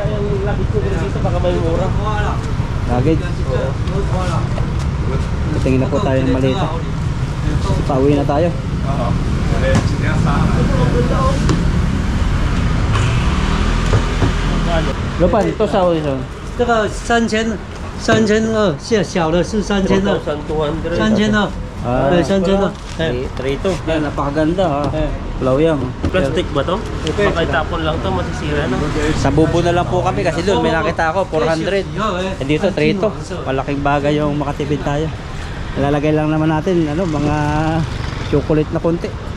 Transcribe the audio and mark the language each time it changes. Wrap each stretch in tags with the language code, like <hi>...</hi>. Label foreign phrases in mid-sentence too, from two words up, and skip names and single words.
<tl>Yung luggage ko dito, baka may mura. Luggage. Tingin na po tayo ng malita. Pauwi na tayo. Lupan, ito sa Horizon.</tl> <zh>这个3200，小的是3200， 1,200. 3200， Ah, 对，3200，哎，</zh> <tl>3-2. Yan, napakaganda ha. eh. Lawyang. Plastic ba to? Baka itapon lang to, masisira na. Sa bubo na lang po kami kasi doon may nakita ako 400. Eh dito 3-2. Malaking bagay yung makatipid tayo. Ilalagay lang naman natin ano, mga chocolate na konti.</tl>